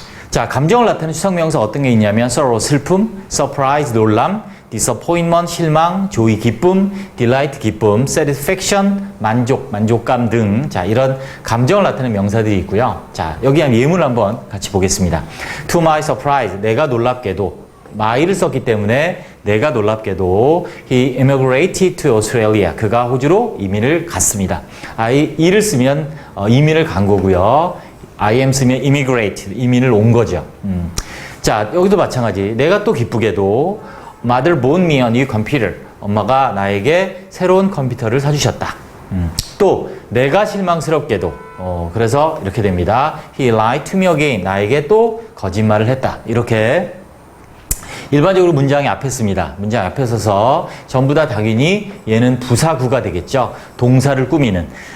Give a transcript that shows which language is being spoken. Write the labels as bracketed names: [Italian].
[Korean] 자, 감정을 나타내는 추상명사 어떤 게 있냐면 sorrow, 슬픔, surprise, 놀람, disappointment, 실망, joy, 기쁨, delight, 기쁨, satisfaction, 만족, 만족감 등 자, 이런 감정을 나타내는 명사들이 있고요. 자, 여기 한 예문을 한번 같이 보겠습니다. [English] To my surprise, [Korean] 내가 놀랍게도 my를 썼기 때문에 내가 놀랍게도 [English] he immigrated to Australia. [Korean] 그가 호주로 이민을 갔습니다. 이를 쓰면 이민을 간 거고요. I am 쓰면 immigrated, 이민을 온 거죠. 자, 여기도 마찬가지. 내가 또 기쁘게도 [English] mother bought me a new computer. [Korean] 엄마가 나에게 새로운 컴퓨터를 사주셨다. 또 내가 실망스럽게도 그래서 이렇게 됩니다. [English] He lied to me again. [Korean] 나에게 또 거짓말을 했다. 이렇게 일반적으로 문장이 앞에 씁니다. 문장 앞에 서서 전부 다 당연히 얘는 부사구가 되겠죠. 동사를 꾸미는.